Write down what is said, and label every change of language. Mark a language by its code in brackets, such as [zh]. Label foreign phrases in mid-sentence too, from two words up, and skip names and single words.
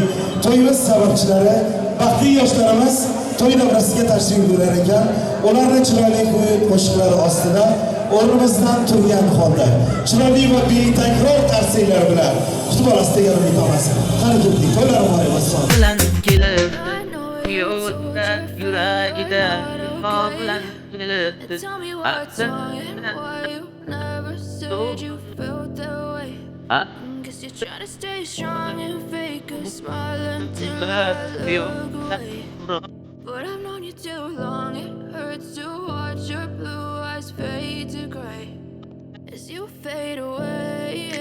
[uz] To'yimiz sababchilari, baxtli yoshlarimiz to'y davrasiga tashrif buyurar ekan, ularning chiroyli qo'shiqlari ostida o'rnimizdan turgan holda chiroyli va betakror qarsiylar bilan kutib olasiz degan umidamiz. Qani ketdik, to'ylar muborak bo'lsin. Bilan kelib, yo'ldan yuragida bilan kelib, [en] Tell me what's wrong and why you never said you felt that way. Guess you're trying to stay strong and fake a smile until I look away. But I've known you too long, it hurts to watch your blue eyes fade to gray as you fade away.